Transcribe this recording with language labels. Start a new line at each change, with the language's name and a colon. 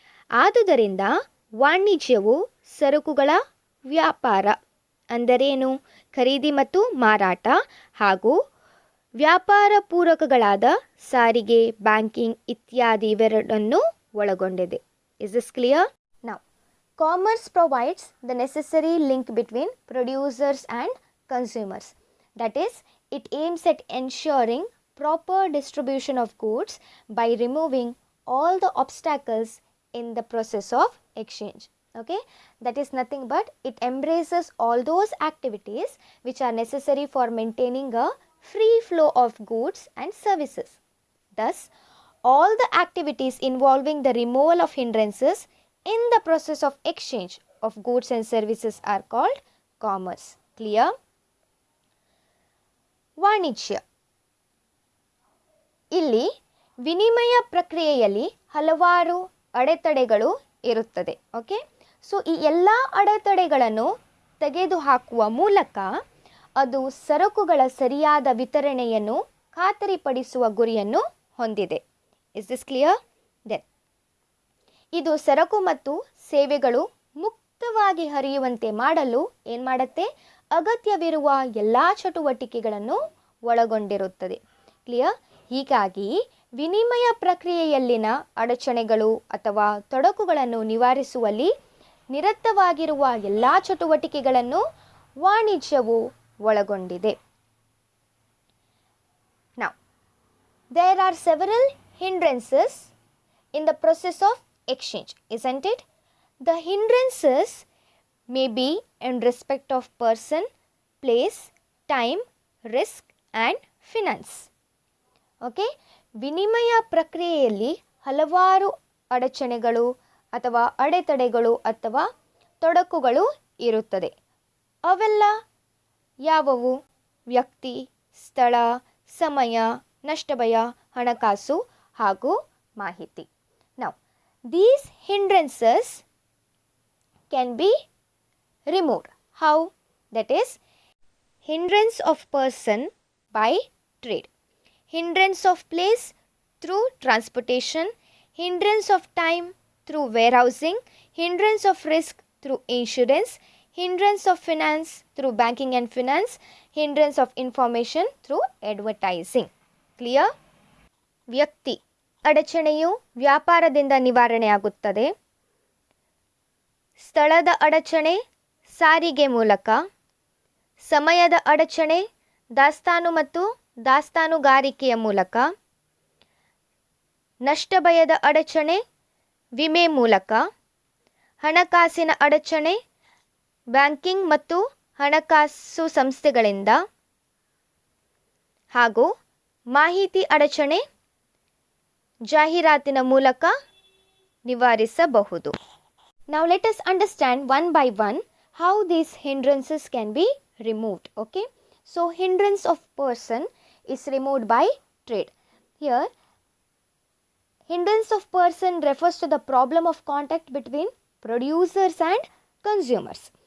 Kannada: ಆದುದರಿಂದ ವಾಣಿಜ್ಯವು ಸರಕುಗಳ ವ್ಯಾಪಾರ ಅಂದರೇನು? ಖರೀದಿ ಮತ್ತು ಮಾರಾಟ ಹಾಗೂ ವ್ಯಾಪಾರ ಪೂರಕಗಳಾದ ಸಾರಿಗೆ, ಬ್ಯಾಂಕಿಂಗ್ ಇತ್ಯಾದಿ ಇವೆರಡನ್ನು ಒಳಗೊಂಡಿದೆ.
English: Is this clear? Now, commerce provides the necessary link between producers and consumers. That is, it aims at ensuring proper distribution of goods by removing all the obstacles in the process of exchange. Okay, that is nothing but it embraces all those activities which are necessary for maintaining a free flow of goods and services. Thus, all the activities involving the removal of hindrances in the process of exchange of goods and services are called commerce. Clear?
Kannada: ವಾಣಿಜ್ಯ. ಇಲ್ಲಿ ವಿನಿಮಯ ಪ್ರಕ್ರಿಯೆಯಲ್ಲಿ ಹಲವಾರು ಅಡೆತಡೆಗಳು ಇರುತ್ತದೆ. Okay, so ಈ ಎಲ್ಲ ಅಡೆತಡೆಗಳನ್ನು ತೆಗೆದುಹಾಕುವ ಮೂಲಕ ಅದು ಸರಕುಗಳ ಸರಿಯಾದ ವಿತರಣೆಯನ್ನು ಖಾತರಿಪಡಿಸುವ ಗುರಿಯನ್ನು ಹೊಂದಿದೆ.
English: Is this clear?
Kannada: ದೆನ್ ಇದು ಸರಕು ಮತ್ತು ಸೇವೆಗಳು ಮುಕ್ತವಾಗಿ ಹರಿಯುವಂತೆ ಮಾಡಲು ಏನು ಮಾಡುತ್ತೆ? ಅಗತ್ಯವಿರುವ ಎಲ್ಲ ಚಟುವಟಿಕೆಗಳನ್ನು ಒಳಗೊಂಡಿರುತ್ತದೆ. ಕ್ಲಿಯರ್? ಹೀಗಾಗಿ ವಿನಿಮಯ ಪ್ರಕ್ರಿಯೆಯಲ್ಲಿನ ಅಡಚಣೆಗಳು ಅಥವಾ ತೊಡಕುಗಳನ್ನು ನಿವಾರಿಸುವಲ್ಲಿ ನಿರತವಾಗಿರುವ ಎಲ್ಲ ಚಟುವಟಿಕೆಗಳನ್ನು ವಾಣಿಜ್ಯವು ಒಳಗೊಂಡಿದೆ.
English: Now, there are several hindrances in the process of exchange, isn't it? The hindrances may be in respect of person, place, time, risk and finance.
Kannada: Okay, ವಿನಿಮಯ ಪ್ರಕ್ರಿಯೆಯಲ್ಲಿ ಹಲವಾರು ಅಡಚಣೆಗಳು ಅಥವಾ ಅಡೆತಡೆಗಳು ಅಥವಾ ತೊಡಕುಗಳು ಇರುತ್ತದೆ. ಅವೆಲ್ಲ ಯಾವುವು? ವ್ಯಕ್ತಿ, ಸ್ಥಳ, ಸಮಯ, ನಷ್ಟಭಯ, ಹಣಕಾಸು ಹಾಗೂ ಮಾಹಿತಿ.
English: Now, these hindrances can be removed. How? That is, hindrance of person by trade, hindrance of place through transportation, hindrance of time through warehousing, hindrance of risk through insurance, hindrance of finance through banking and finance, hindrance of information through advertising. Clear?
Kannada: ವ್ಯಕ್ತಿ ಅಡಚಣೆಯು ವ್ಯಾಪಾರದಿಂದ ನಿವಾರಣೆಯಾಗುತ್ತದೆ. ಸ್ಥಳದ ಅಡಚಣೆ ಸಾರಿಗೆ ಮೂಲಕ, ಸಮಯದ ಅಡಚಣೆ ದಾಸ್ತಾನು ಮತ್ತು ದಾಸ್ತಾನುಗಾರಿಕೆಯ ಮೂಲಕ, ನಷ್ಟಭಯದ ಅಡಚಣೆ ವಿಮೆ ಮೂಲಕ, ಹಣಕಾಸಿನ ಅಡಚಣೆ ಬ್ಯಾಂಕಿಂಗ್ ಮತ್ತು ಹಣಕಾಸು ಸಂಸ್ಥೆಗಳಿಂದ, ಹಾಗೂ ಮಾಹಿತಿ ಅಡಚಣೆ ಜಾಹೀರಾತಿನ ಮೂಲಕ ನಿವಾರಿಸಬಹುದು.
English: Now let us understand one by one how these hindrances can be removed. Okay, so hindrance of person is removed by trade. Here, hindrance of person refers to the problem of contact between producers and consumers.